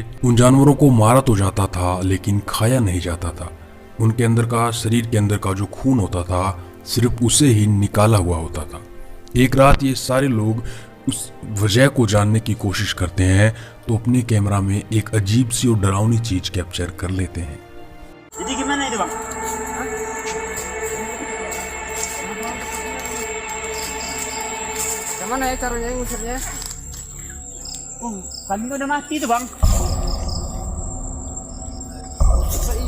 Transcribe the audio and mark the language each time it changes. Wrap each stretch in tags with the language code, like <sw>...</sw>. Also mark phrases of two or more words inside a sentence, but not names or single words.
<hi>उन जानवरों को मारा तो जाता था लेकिन खाया नहीं जाता था। उनके अंदर का, शरीर के अंदर का जो खून होता था सिर्फ उसे ही निकाला हुआ होता था। एक रात ये सारे लोग उस वजह को जानने की कोशिश करते हैं तो अपने कैमरा में एक अजीब सी और डरावनी चीज कैप्चर कर लेते हैं।</hi> <id>Jadi gimana itu bang? Yang mana ya caranya ngusirnya? Kambing udah mati itu bang. Iya.</id>